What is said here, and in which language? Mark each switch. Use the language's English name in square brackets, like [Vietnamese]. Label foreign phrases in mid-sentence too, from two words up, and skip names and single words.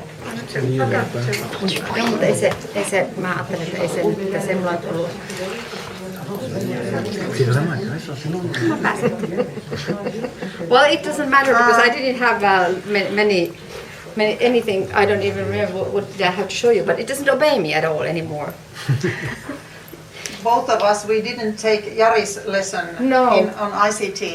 [Finnish] Joo, mutta ei se, mä ajattelen, että ei se mitään semmoinen tullut. [English] Well, it doesn't matter because I didn't have many anything. I don't even remember what did I have to show you, but it doesn't obey me at all anymore. Both of us, we didn't take Jari's lesson on ICT.